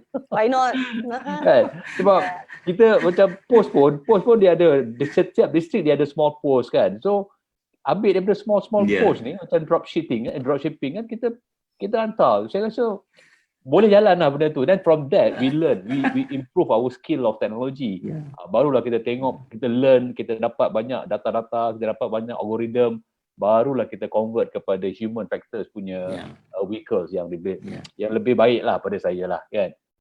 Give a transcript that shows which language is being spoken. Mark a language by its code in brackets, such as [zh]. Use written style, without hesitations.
[en] Why not? [ms] Kan? Sebab kita macam post pun dia ada, setiap distrik dia ada small post kan. So ambil daripada small post ni macam dropshipping kan, kita hantar. Saya rasa boleh jalan lah benda tu. [en] Dan from that we learn, we improve our skill of technology. [ms] Barulah kita tengok, kita learn, kita dapat banyak data-data, kita dapat banyak algorithm, barulah kita convert kepada human factors punya vehicles yang lebih baik lah pada saya lah kan.